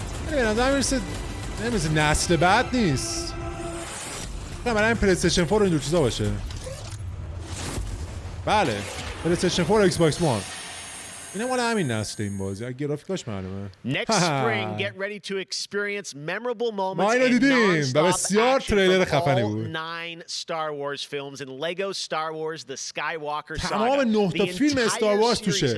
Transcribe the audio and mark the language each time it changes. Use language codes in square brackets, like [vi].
[fa] به نظر میرسه نسل بعد نیست. برای این پلی استیشن 4 و این دو چیزا باشه. بله پلی استیشن 4 و ایکس باکس 1 اینه مال همین نسل این بازی. اگه گرافیکاش معلومه. [en] Next spring, get ready to experience memorable moments and non-stop action from all 9 Star Wars films and Lego Star Wars: The Skywalker Saga. [fa] تمام 9 تا فیلم استار وارز توشه.